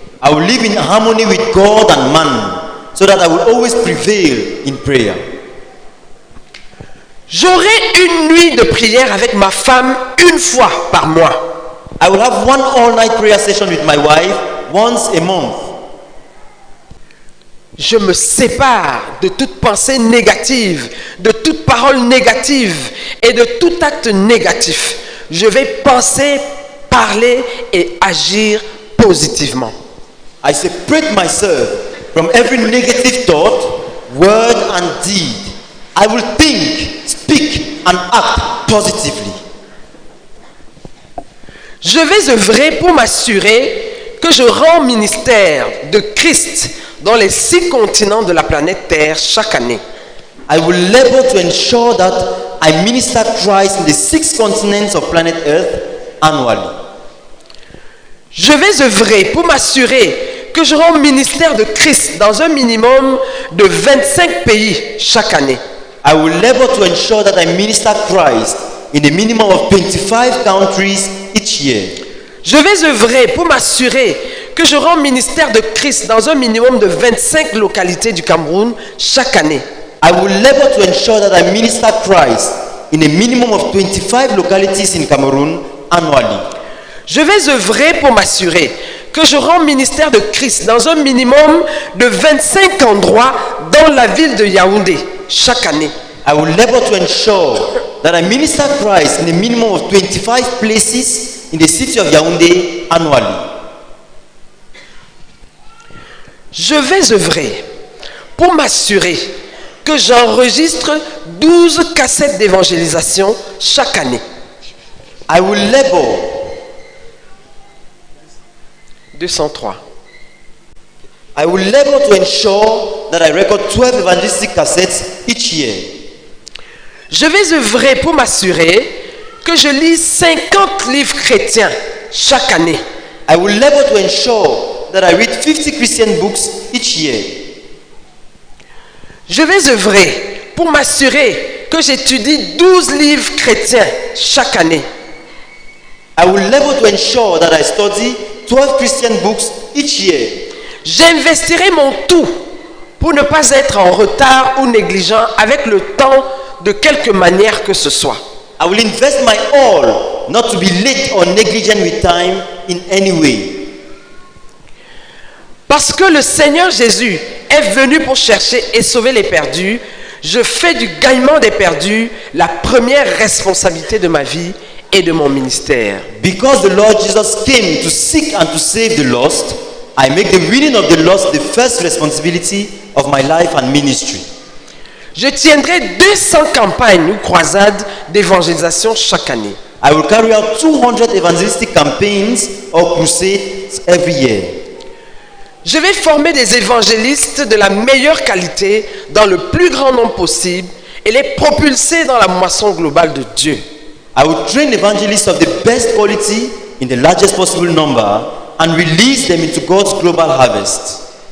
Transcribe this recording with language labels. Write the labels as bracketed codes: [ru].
[en] I will live in harmony with God and man, so that I will always prevail in prayer. [fr] J'aurai une nuit de prière avec ma femme une fois par mois. [en] I will have one all-night prayer session with my wife once a month. [fr] Je me sépare de toute pensée négative, de toute parole négative et de tout acte négatif. Je vais penser, parler et agir positivement. [en] I separate myself from every negative thought, word and deed. I will think, speak and act positively. [fr] Je vais œuvrer pour m'assurer que je rends ministère de Christ dans les 6 continents de la planète Terre chaque année. [en] I will labor to ensure that I minister Christ in the 6 continents of planet Earth annually. [fr] Je vais œuvrer pour m'assurer que je rends ministère de Christ dans un minimum de 25 pays chaque année. [en] I will labor to ensure that I minister Christ in a minimum of 25 countries each year. [fr] Je vais œuvrer pour m'assurer que je rends ministère de Christ dans un minimum de 25 localités du Cameroun chaque année. [en] I will labor to ensure that I minister Christ in a minimum of 25 localities in Cameroon annually. [fr] Je vais œuvrer pour m'assurer que je rends ministère de Christ dans un minimum de 25 endroits dans la ville de Yaoundé chaque année. [en] I will labor to ensure that I minister Christ in a minimum of 25 places in the city of Yaoundé annually. [fr] Je vais œuvrer pour m'assurer que j'enregistre 12 cassettes d'évangélisation chaque année. [en] I will labor 203. I will labor to ensure that I record 12 evangelistic cassettes each year. [fr] Je vais œuvrer pour m'assurer que je lise 50 livres chrétiens chaque année. [en] I will labor to ensure that I read 50 Christian books each year. [fr] Je vais œuvrer pour m'assurer que j'étudie 12 livres chrétiens chaque année. [en] I will labor to ensure that I study 12 Christian books each year. [fr] J'investirai mon tout pour ne pas être en retard ou négligent avec le temps de quelque manière que ce soit. [en] I will invest my all not to be late or negligent with time in any way. [fr] Parce que le Seigneur Jésus est venu pour chercher et sauver les perdus, je fais du gagnement des perdus la première responsabilité de ma vie et de mon ministère. [en] Because the Lord Jesus came to seek and to save the lost, I make the winning of the lost the first responsibility of my life and ministry. [fr] Je tiendrai 200 campagnes ou croisades d'évangélisation chaque année. [en] I will carry out 200 evangelistic campaigns or crusades every year. [fr] Je vais former des évangélistes de la meilleure qualité dans le plus grand nombre possible et les propulser dans la moisson globale de Dieu. [en] I will train evangelists of the best quality in the largest possible number and release them into God's global harvest.